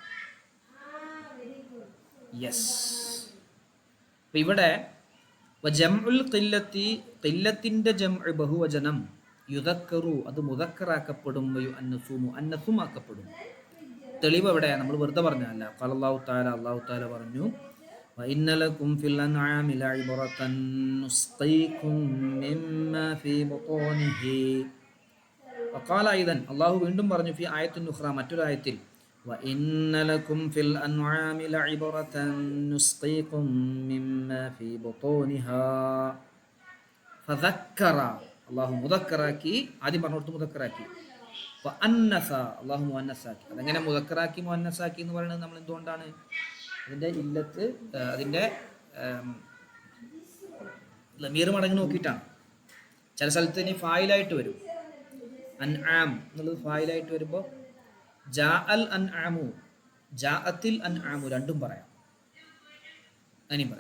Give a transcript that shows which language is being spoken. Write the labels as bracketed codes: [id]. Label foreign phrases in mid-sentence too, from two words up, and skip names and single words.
[ml] യെസ്. അപ്പം ഇവിടെ [ar] جمع القلة, [ml] ഖില്ലത്തിൻ്റെ ജംഉ ബഹുവചനം, യുദക്കറു അത് മുദക്കറാക്കപ്പെടും, യുഅന്നസു മുഅന്നസും ആക്കപ്പെടും. തെളിവ് എവിടെയാണ്? നമ്മൾ വെറുതെ പറഞ്ഞതല്ല. [ar] قال الله تعالى، الله تعالى پറഞ്ഞു وَإِنَّ لَكُمْ فِي الْأَنْعَامِ لَعِبْرَةً نُسْقِيكُم مِّمَّا فِي بُطُونِهِ. وقال أيضا, [ml] അല്ലാഹു വീണ്ടും പറഞ്ഞു, [ar] في آيةٍ أخرى, [ml] മറ്റൊരു ആയത്തിൽ, [ar] وَإِنَّ لَكُمْ فِي الْأَنْعَامِ لَعِبْرَةً نُسْقِيكُم مِّمَّا فِي بُطُونِهَا. [ml] فذكر അല്ലാഹു മുദക്കറാക്കി, ആദ്യം പറഞ്ഞോടത്ത് മുദക്കറാക്കി. വഅന്നസ അല്ലാഹു മുഅന്നസാക്കി. അതെങ്ങനെ മുദക്കറാക്കി മുഅന്നസാക്കി എന്ന് പറയുന്നത് നമ്മൾ എന്തുകൊണ്ടാണ്? അതിൻ്റെ ഇല്ലത്ത്, അതിൻ്റെ ലമീർ മടങ്ങ് നോക്കിയിട്ടാണ്. ചില സ്ഥലത്ത് ഇനി ഫായിലായിട്ട് വരും, അൻആം എന്നുള്ളത് ഫായിലായിട്ട് വരുമ്പോൾ [ar] جاء الأنعام, جاءت الأنعام [ml] രണ്ടും പറയാം, അങ്ങനെയും പറയാം.